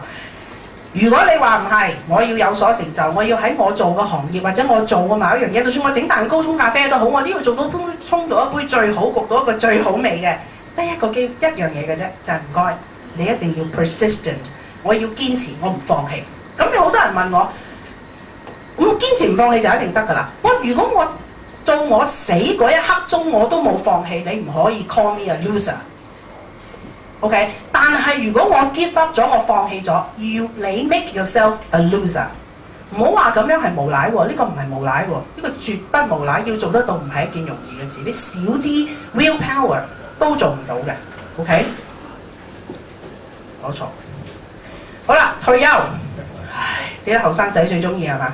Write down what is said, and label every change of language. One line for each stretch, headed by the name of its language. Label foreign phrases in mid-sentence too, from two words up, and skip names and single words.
Cantonese: 如果你話唔係，我要有所成就，我要喺我做嘅行業或者我做嘅某一樣嘢，就算我整蛋糕、沖咖啡都好，我都要做到沖到一杯最好、焗到一個最好味嘅。得一樣嘢嘅啫，就係唔該，你一定要 persistent， 我要堅持，我唔放棄。咁有好多人問我，咁堅持唔放棄就一定得㗎啦。如果我到我死嗰一刻鐘我都冇放棄，你唔可以
English: call me a loser。
Cantonese: OK， 但係如果我
English: give up
Cantonese: 咗，我放棄咗，你
English: make yourself a loser。
Cantonese: 唔好話咁樣係無賴喎，呢個唔係無賴喎，呢個絕不無賴。要做得到唔係一件容易嘅事，你少啲 willpower 都做唔到嘅。OK， 冇錯。好啦，退休，唉，呢啲後生仔最中意係嘛？